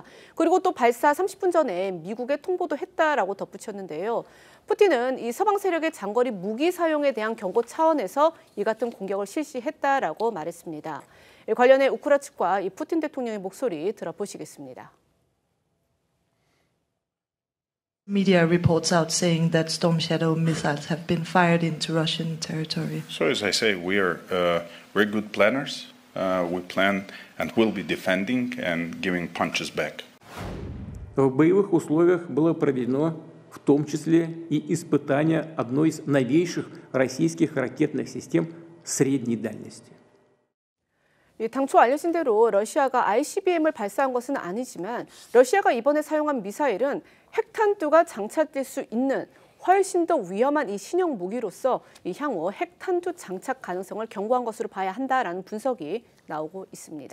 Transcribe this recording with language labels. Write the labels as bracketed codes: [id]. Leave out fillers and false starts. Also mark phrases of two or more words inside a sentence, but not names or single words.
[ko] 그리고 또 발사 30분 전에 미국에 통보도 했다라고 덧붙였는데요. 푸틴은 이 서방 세력의 장거리 무기 사용에 대한 경고 차원에서 이 같은 공격을 실시했다라고 말했습니다. 관련해 우크라 측과 이 푸틴 대통령의 목소리 들어보시겠습니다. [en] Media reports out saying that Storm Shadow missiles have been fired into Russian territory. So as I say, we are very good planners. We plan and will be defending and giving punches back. [ru] В боевых условиях было проведено в том числе и испытание одной из новейших российских ракетных систем средней дальности. [ko] 당초 알려진 대로 러시아가 ICBM을 발사한 것은 아니지만 러시아가 이번에 사용한 미사일은 핵탄두가 장착될 수 있는 훨씬 더 위험한 이 신형 무기로서 이 향후 핵탄두 장착 가능성을 경고한 것으로 봐야 한다라는 분석이 나오고 있습니다.